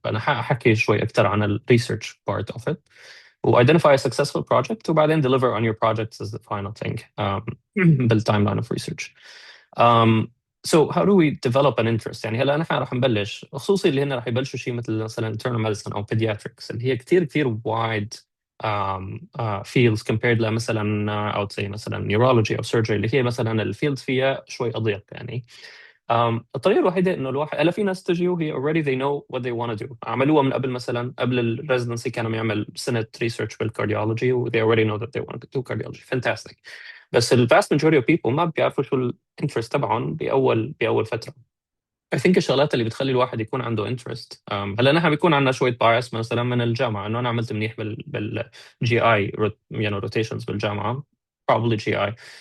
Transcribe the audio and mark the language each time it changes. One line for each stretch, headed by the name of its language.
Arabic: أنا ححكي شوي أكثر عن ال research
English: part of it. Identify a successful project وبعدين deliver on your projects as the final thing بالtimeline of research.
Arabic: So how do we develop an interest؟ يعني هلا نحن رح نبلش، خصوصي اللي هن رح يبلشوا شيء مثل مثلا internal medicine أو pediatrics اللي هي كثير
English: wide fields compared
Arabic: لمثلا
English: I would say
Arabic: مثلا neurology أو surgery اللي هي مثلا الفيلدز فيها شوي أضيق. يعني الطريقة الوحيدة إنه الواحد، هلا في ناس تجي وهي already
English: they know what they want to do،
Arabic: عملوها من قبل. مثلا قبل الريزدنسي كانوا يعمل سنة ريسيرش بالكارديولوجي و
English: they already know that they want to do cardiology. fantastic.
Arabic: بس ال
English: vast majority of people
Arabic: ما بيعرفوا شو الانترست تبعهم بأول فترة.
English: I think
Arabic: الشغلات اللي بتخلي الواحد يكون عنده interest، هلا نحن بيكون عندنا شوية bias مثلا من الجامعة إنه أنا عملت منيح بالجي اي يعني rotations بالجامعة probably GI.